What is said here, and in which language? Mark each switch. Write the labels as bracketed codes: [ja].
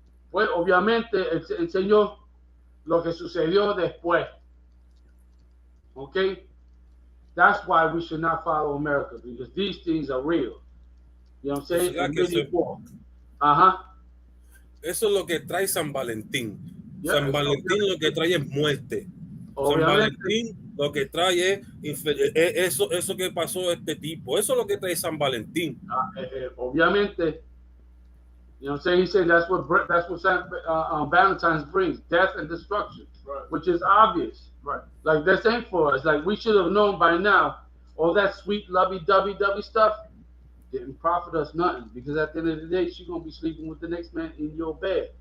[es] Pues obviamente enseñó lo que sucedió después. ¿Ok? [en] That's why we should not follow America, because these things are real. You know what I'm saying? Like really Ajá. [es] Eso es lo que trae San Valentín. [en] Yeah, [es] San Valentín lo que trae es muerte. Obviamente. San Valentín lo que trae es eso que pasó este tipo. Eso es lo que trae San Valentín. Obviamente. [en] You know what I'm saying? He said that's what Valentine's brings, death and destruction, Right. which is obvious. Right. Like this ain't for us. Like we should have known by now. All that sweet lovey-dovey stuff didn't profit us nothing, because at the end of the day, she's gonna be sleeping with the next man in your bed.